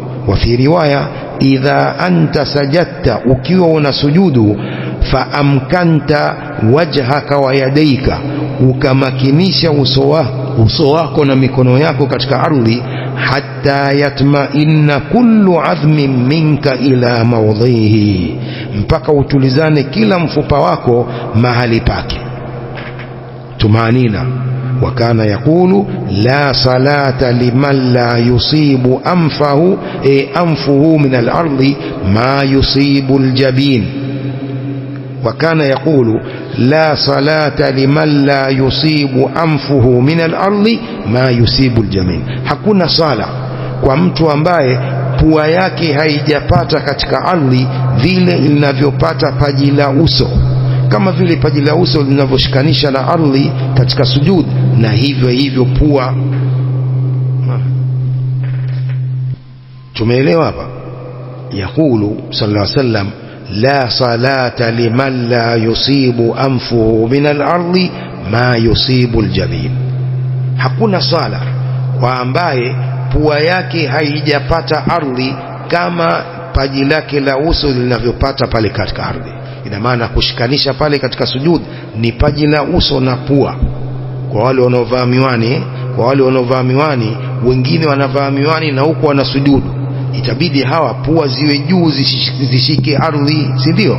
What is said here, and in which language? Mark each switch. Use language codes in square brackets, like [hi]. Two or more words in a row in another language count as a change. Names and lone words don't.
[ar] وفي رواية، إذا أنت سجدت, [sw] ukiwa unasujudu, [ar] فأمكنت وجهك ويديك, [sw] ukamakinisha uso wako na mikono yako katika ardhi, [ar] حتى يطمئن كل عظم منك إلى موضعه, [sw] mpaka utulizane kila mfupa wako mahali pake. Tumanina, [ar] وكان يقول لا صلاة لمن لا يصيب أنفه من الأرض ما يصيب الجبين. وكان يقول لا صلاة لمن لا يصيب أنفه من الأرض ما يصيب الجبين. [sw] hakuna sala kwa mtu ambaye pua yake haijapata katika ardhi vile linavyopata paji la uso, kama vile paji la uso linavyoshikanisha na ardhi katika sujud, na hivyo hivyo pua. Tumeelewa hapa? [ar] يقول صلى الله عليه وسلم لا صلاة لمن لا يصيب أنفه من الأرض ما يصيب الجبين. [sw] hakuna sala kwa ambaye pua yake haijapata ardhi kama paji lake la uso linavyopata pale katika ardhi. Ina maana kushikanisha pale katika sujud ni paji la uso na pua. Kwa wale wanaovaa miwani, wengine wanavaa miwani na huko wanasujudu, itabidi hawa pua ziwe juu zishike ardhi, si ndio?